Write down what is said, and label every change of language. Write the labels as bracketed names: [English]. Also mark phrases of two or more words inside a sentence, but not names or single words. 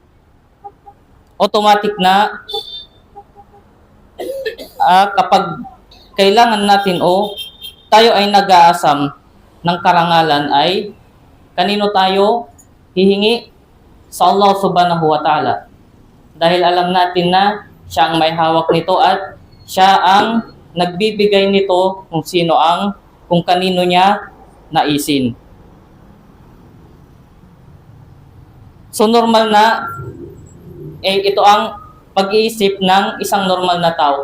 [Filipino] automatic na kapag kailangan natin o tayo ay nag-aasam ng karangalan ay kanino tayo hihingi? Sa Allah [Arabic] سبحانه وتعالى. [Filipino] Dahil alam natin na siya ang may hawak nito at siya ang nagbibigay nito kung kanino niya naisin. So normal na ito ang pag-iisip ng isang normal na tao.